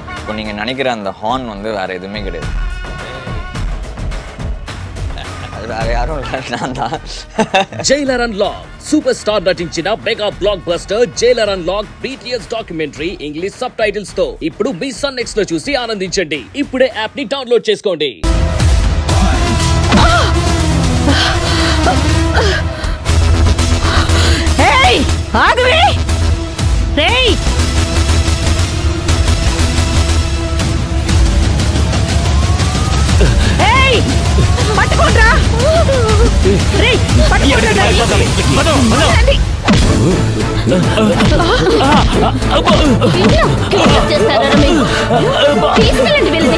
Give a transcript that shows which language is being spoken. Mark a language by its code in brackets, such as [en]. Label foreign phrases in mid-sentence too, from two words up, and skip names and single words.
[ta] இப்போ நீங்கள் நினைக்கிற அந்த ஹார்ன் வந்து வேறு எதுவுமே கிடையாது. அது வேற யாரும் இல்லை, நான் தான். [te] జైలర్ అన్లాక్ సూపర్ స్టార్ నటించిన [en] mega block buster [te] జైలర్ అన్లాక్ BTS డాక్యుమెంటరీ ఇంగ్లీష్ [en] sub titles [te] తో ఇప్పుడు మీ సన్ నెక్స్ట్ లో చూసి ఆనందించండి. ఇప్పుడే యాప్ ని డౌన్లోడ్ చేసుకోండి. ఆగవే రేయ్ ఏయ్ పట్టుకోండ్రా రేయ్ పట్టుకోండ్రా తీసుకెళ్ళండి వెళ్ళి.